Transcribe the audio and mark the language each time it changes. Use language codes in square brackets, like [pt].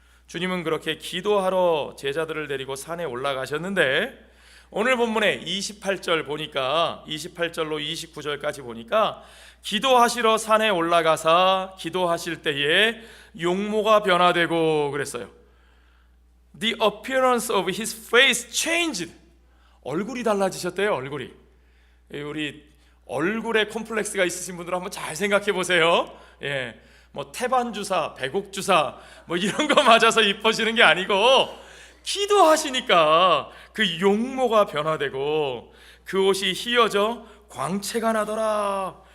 [ko] 주님은 그렇게 기도하러 제자들을 데리고 산에 올라가셨는데 오늘 본문에 28절 보니까 28절로 29절까지 보니까 기도하시러 산에 올라가사 기도하실 때에 용모가 변화되고 그랬어요. [en] The appearance of his face changed. [ko] 얼굴이 달라지셨대요. 얼굴이. 우리 얼굴에 콤플렉스가 있으신 분들 한번 잘 생각해 보세요. 예, 뭐 태반 주사, 배곡 주사 뭐 이런 거 맞아서 이뻐지는 게 아니고 기도하시니까 그 용모가 변화되고 그 옷이 휘어져 광채가 나더라.